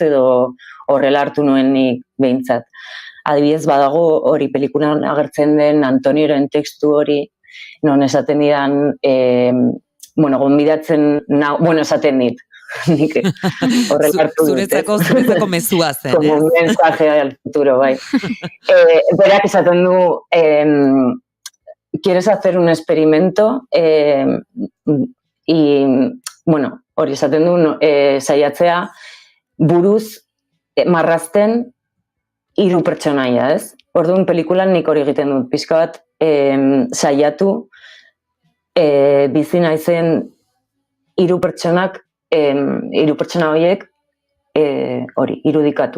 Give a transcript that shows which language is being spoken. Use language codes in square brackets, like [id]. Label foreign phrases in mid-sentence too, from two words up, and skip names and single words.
[eu] Edo horrela hartu nuen nik behintzat. Adibidez, badago hori pelikulan agertzen den Antonioren tekstu hori, non esaten didan, gonbidatzen, esaten dit. Nik horrela hartu dut. Zuretzako mezua zen, [es] como un mensaje al futuro, [eu] bai. Berak esaten du, [es] ¿quieres hacer un experimento? [eu] Hori esaten du, saiatzea, buruz marrazten 3 pertsonaia, ez? Orduan pelikulan nik hori egiten dut, pixka bat saiatu bizi naizen 3 pertsonak, 3 pertsona horiek hori, irudikatu.